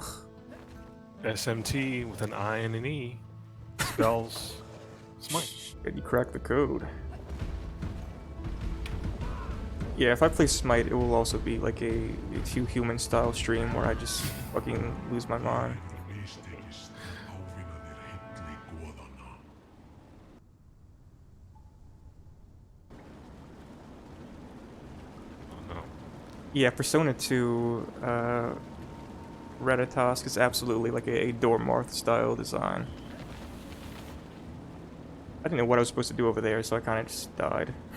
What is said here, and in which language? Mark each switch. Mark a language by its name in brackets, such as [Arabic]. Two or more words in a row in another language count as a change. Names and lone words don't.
[English] SMT with an I and an E spells Smite. Good, you cracked the code. Yeah, if I play Smite, it will also be like a too human style stream where I just fucking lose my mind. [Icelandic] Það mistekist ávinna þér heilli goðanna. [English] Oh no. Yeah, Persona 2, Ratatosk is absolutely like a Dormarth style design. I didn't know what I was supposed to do over there, so I kind of just died.